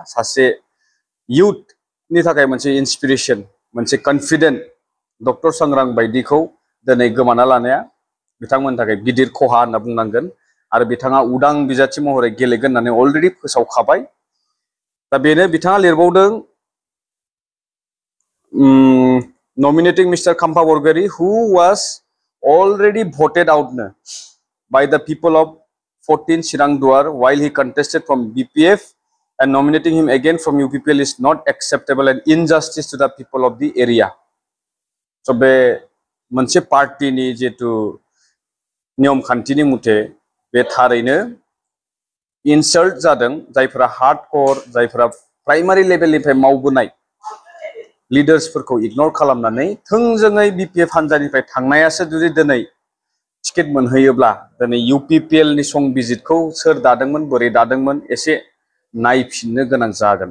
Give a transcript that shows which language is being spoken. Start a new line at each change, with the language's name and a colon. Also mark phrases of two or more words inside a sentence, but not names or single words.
Bodo: सासे इयुथनि थाखाय मोनसे इन्सपिरेशन, मोनसे
English: confident doctor
Bodo: सांग्रां बायदिखौ दिनै गोमाना लानाया बिथांमोननि थाखाय गिदिर खहा होनना बुंनांगोन। आरो बिथाङा उदां बिजाथि महरै गेलेगोन होननानै अलरेडि फोसावखाबाय। दा बेनो बिथाङा लिरबावदों
English: nominating Mr. Khampa Borgari, who was already voted out by the people of 14 Chirang Duar while he contested from BPF, and nominating him again from UPPL is not acceptable and injustice to the people of the area.
Bodo: So बे मोनसे पार्टीनि जेतु नियम खान्थिनि मथे बे थारैनो इनसाल्ट जादों। जायफोरा हार्डकोर, जायफोरा प्राइमारि लेभेलनिफ्राय मावबोनाय लिडार्सफोरखौ इग्नोर खालामनानै थोंजोङै BPF हान्जानिफ्राय थांनायासो जुदि दिनै टिकेट मोनहैयोब्ला दिनै UPPL नि संबिजितखौ सोर दादोंमोन, बोरै दादोंमोन एसे नायफिननो गोनां जागोन।